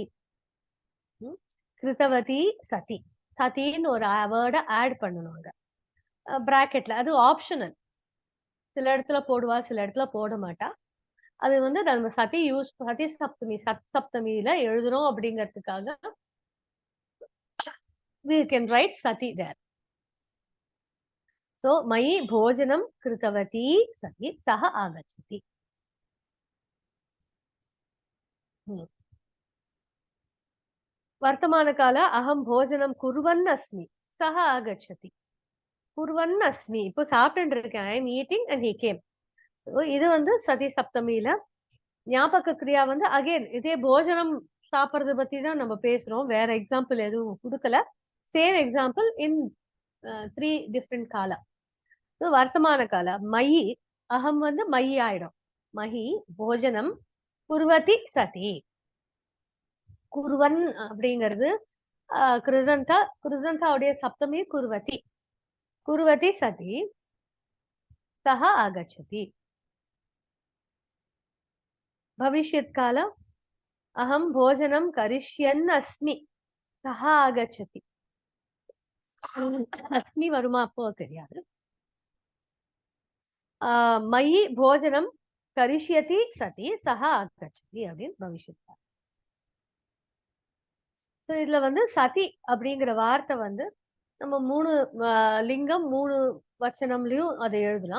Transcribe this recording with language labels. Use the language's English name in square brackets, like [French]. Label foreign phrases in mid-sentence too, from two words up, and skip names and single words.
[Sanskrit] कृतवति सति. [Tamil] சதின்னு ஒரு வேர்டை ஆட் பண்ணணும் பிராக்கெட்ல. அது ஆப்ஷனல். சில இடத்துல போடுவா, சில இடத்துல போட மாட்டா. அது வந்து நம்ம சதி சப்தமி, சத் சப்தமியில எழுதுறோம் அப்படிங்கிறதுக்காக [English] we can write sati there. [Sanskrit] So मयि भोजनं कृतवति सति सह आगच्छति. वर्तमान काल अहम भोजनम कुर्वन् अस्मि सह आगच्छति. कुर्वन् अस्मि, [Tamil] இப்போ சாப்பிட்டு இருக்கேன். [English] I am eating and he came. [Tamil] இது வந்து சதி சப்தமியில ஞாபக கிரியா வந்து அகைன் இதே போஜனம் சாப்பிடுறத பத்தி தான் நம்ம பேசுறோம். வேற எக்ஸாம்பிள் எதுவும் கொடுக்கல. [English] same example in 3 different [Tamil] கால. வர்த்தமான கால மயி அகம் வந்து மயி ஆயிடும். [Sanskrit] मयि भोजनं कुर्वति सति. [Tamil] குர்வன் அப்படிங்கிறது கிருதந்தாவுடைய சப்தமி குர்வதி. [Sanskrit] कुर्वति सति सह आगच्छति. भविष्यत् काल अहम भोजनं करिष्यन् अस्मि सह आगच्छति. [Tamil] अस्मि வருமா அப்போ தெரியாது. [Sanskrit] मयि भोजनं करिष्यति सति सह आगच्छति [Tamil] அப்படின்னு பவிஷ்யத் கால. ஸோ இதுல வந்து சதி அப்படிங்கிற வார்த்தை வந்து நம்ம 3 லிங்கம் 3 வச்சனம்லயும் அதை எழுதலாம்.